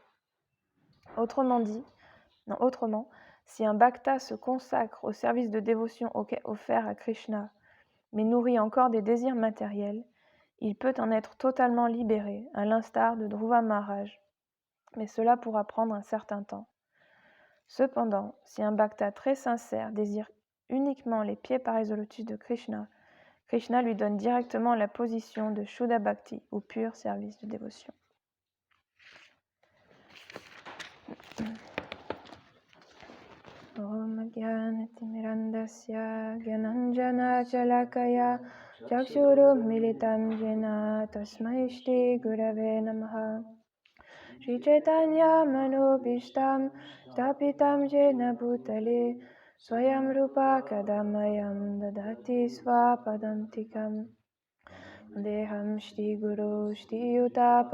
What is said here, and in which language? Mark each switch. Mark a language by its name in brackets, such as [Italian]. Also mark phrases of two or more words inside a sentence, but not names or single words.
[French] Autrement, si un bhakta se consacre au service de dévotion offert à Krishna, mais nourrit encore des désirs matériels, il peut en être totalement libéré, à l'instar de Dhruva Maharaj, mais cela pourra prendre un certain temps. Cependant, si un bhakta très sincère désire uniquement les pieds pareils au lotus de Krishna, Krishna lui donne directement la position de [Sanskrit] Shuddha Bhakti, [French] ou pur service de dévotion. [Sanskrit] Om Gyanatimirandasya Gyananjana Chalakaya Chakshurum Militam Jena Tasmai Shri Gurave Namaha Shri Chaitanya Manobishtam Stapitam Jena Bhutale Swayam Rupa Kadamayam Dadati Swapadantikam Deham Shri Guru Shri Yuta